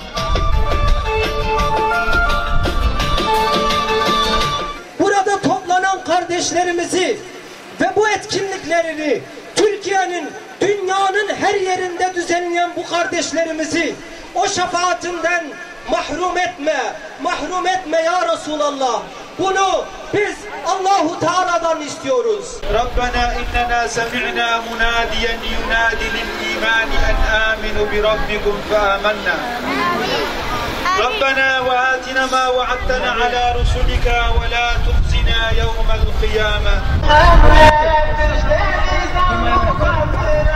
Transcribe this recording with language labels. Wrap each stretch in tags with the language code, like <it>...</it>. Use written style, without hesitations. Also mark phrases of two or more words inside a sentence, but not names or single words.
<tr>Burada toplanan kardeşlerimizi ve bu etkinliklerini Türkiye'nin, dünyanın her yerinde düzenleyen bu kardeşlerimizi o şefaatinden mahrum etme</tr> <ar>يا رسول الله.</ar> <tr>Bunu biz Allahu Teala'dan istiyoruz.</tr> <ar>ربنا إننا سمعنا مناديا ينادي للإيمان أن آمنوا بربكم فآمنا. ربنا وآتنا ما وعدتنا على رسلك ولا تخزنا يوم القيامة.</ar>